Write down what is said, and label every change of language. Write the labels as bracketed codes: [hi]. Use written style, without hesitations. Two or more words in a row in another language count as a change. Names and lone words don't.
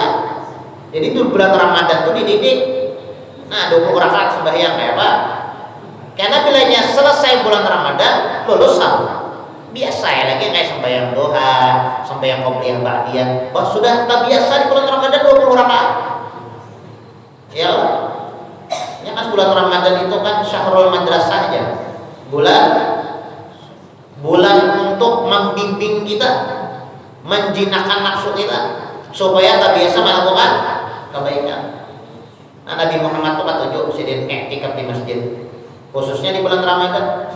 [id] Jadi itu bulan Ramadan tuh dididik. Nah, 20 rakaat sembahyang kayak apa? [bjn] Karena bilanya selesai bulan Ramadan, lulus sahur. [id] Biasa ya lagi kayak sembahyang doa, sembahyang [ar] قبلية بعدية. [id] Sudah tak biasa di bulan Ramadan 20 rakaat. [ar] يا الله. [id] Ya kan bulan Ramadan itu kan [ar] شهر المدرسة [id] aja. Bulan untuk membimbing kita, menjinakkan nafsu kita supaya tak biasa melakukan kebaikan. [bjn] Nah, Nabi Muhammad itu tunjuk sidin i'tikaf di masjid, khususnya di bulan Ramadan.